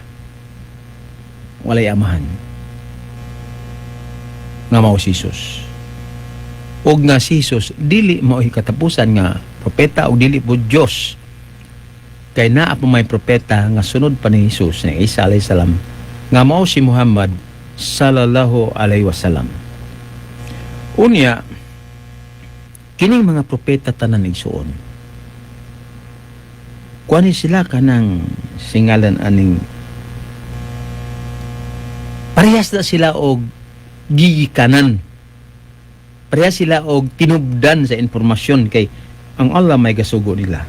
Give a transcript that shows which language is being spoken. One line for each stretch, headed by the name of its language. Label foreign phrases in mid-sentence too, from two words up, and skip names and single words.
Cebuano: Walay amahan. Nga mao si Jesus. Og nga si Jesus dili mao katapusan nga propeta og dili po Dios. Kay naa pa may propeta nga sunod pa ni Jesus na Isa
Arabic: عليه السلام
Cebuano: nga mao si Muhammad
Arabic: صلى الله عليه وسلم.
Cebuano: Unya kining mga propeta tanan igsuon, kuani sila kanang singalan aning parehas na sila og gigikanan, parehas sila og tinubdan sa informasyon kay ang Allah may gasugo nila.